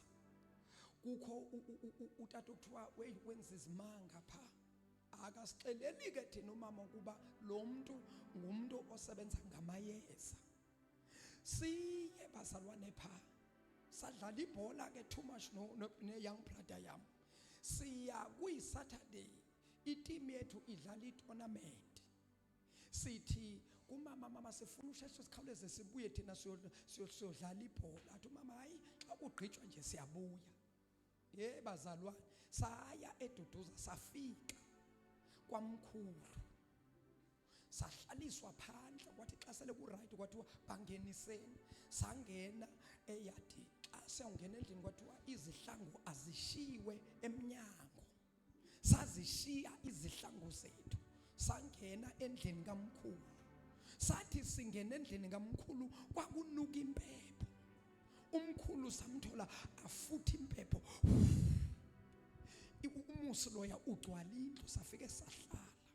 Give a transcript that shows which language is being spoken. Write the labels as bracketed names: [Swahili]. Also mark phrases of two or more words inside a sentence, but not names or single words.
[Xhosa] Kukho utata okuthiwa wenza izimanga pha akasixeleli ke thina umama ukuba lo muntu ngumuntu osebenza ngamayeza. Siye bazalwane pha sadlala ibhola ke [English] too much [Xhosa] ne [English] young brother [Xhosa] yam. Siya kuyi Saturday iteam yethu idlala itournament. Sithi kumama mama sifuna usheshe sikhawuleze sibuye thina siyodlala ibhola. Athi mama hayi xa kugqitshwa nje siyabuya. Bazalwane saya eduduza safika kwamkhulu sahlaliswa phandle kwathi xa sele ku right kwathiwa bangeniseni. Sangena eyadi xa siyongena endlini kwathiwa izihlangu azishiwe eminyango. Sazishiya izihlangu zethu sangena endlini kamkhulu. Sathi singena endlini kamkhulu kwakunuka impepho. Umkhulu samthola afuthi impepho. Umusi loya ugcwala indlu safike sahlala.